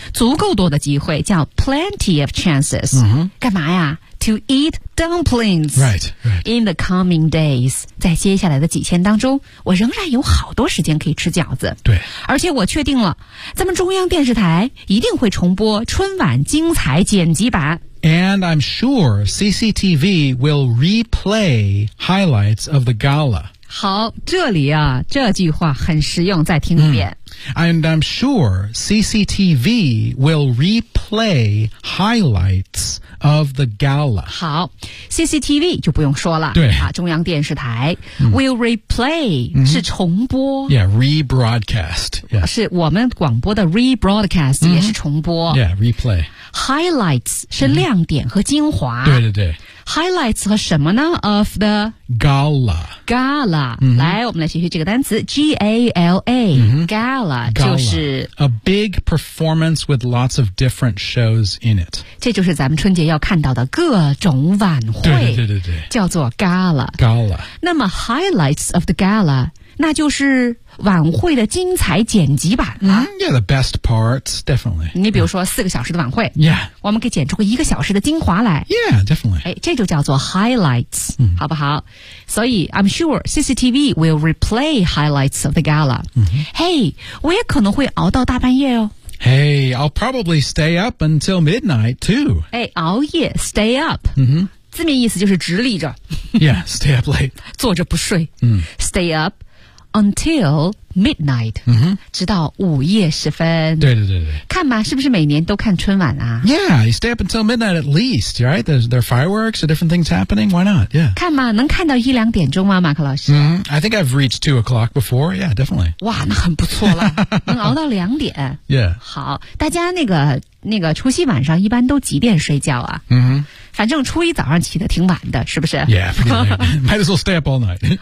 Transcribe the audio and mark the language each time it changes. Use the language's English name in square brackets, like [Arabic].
[Chinese] 足够多的机会叫 [English] plenty of chances.、 [Chinese] 干嘛呀 ? [English] To eat dumplings. Right, right. In the coming days. [Chinese] 在接下来的几天当中我仍然有好多时间可以吃饺子。对。而且我确定了咱们中央电视台一定会重播春晚精彩剪辑版。 [English] And I'm sure CCTV will replay highlights of the gala. [Chinese] 好这里啊这句话很实用再听一遍。 [English] And I'm sure CCTV will replay highlights of the gala. [Chinese] 好 ,CCTV 就不用说了。对。啊、中央电视台。 [English] Will replay [Chinese] 是重播。 [English] Yeah, rebroadcast.、Yeah. [Chinese] 是我们广播的 rebroadcast 也是重播。 [English] Yeah, replay. [Chinese] Highlights 是亮点和精华。对对对。 Highlights 和什么呢 ? [English] Of the Gala. [Chinese] Gala.、来我们来学习这个单词 ,G-A-L-A.、Gala, 就是。 [English] A big performance with lots of different shows in it. [Chinese] 这就是咱们春节要看到的各种晚会。对对对对对。叫做 Gala. [English] Gala. [Chinese] 那么 [English] Highlights of the Gala, [Chinese] 那就是晚会的精彩剪辑版了。 [English] Yeah, the best parts, definitely. [Chinese] 你比如说四个小时的晚会。 [English] Yeah. [Chinese] 我们可以剪出个一个小时的精华来。 [English] Yeah, definitely. [Chinese] 哎，这就叫做 highlights, 好不好？所以 [English] I'm sure CCTV will replay highlights of the gala. [Chinese] Hey, 我也可能会熬到大半夜哦。 [English] Hey, I'll probably stay up until midnight, too. [Chinese] 哎，熬夜 stay up. 字面意思就是直立着。 [English] Yeah, stay up late. [Chinese] 坐着不睡。 [English] Stay up. Until midnight,、 [Chinese] 直到午夜时分。对对对对。看吧，是不是每年都看春晚啊 [English] ？Yeah, you stay up until midnight at least, right? There are fireworks, there are different things happening. Why not? Yeah. [Chinese] 看吧，能看到一两点钟吗，马克老师？ [English] I think I've reached 2 o'clock before. Yeah, definitely. [Chinese] 哇，那很不错了，能熬到两点。 [English] Yeah. [Chinese] 好，大家那个除夕晚上一般都几点睡觉啊？反正初一早上起得挺晚的，是不是 [English] ？Yeah, might as well stay up all night.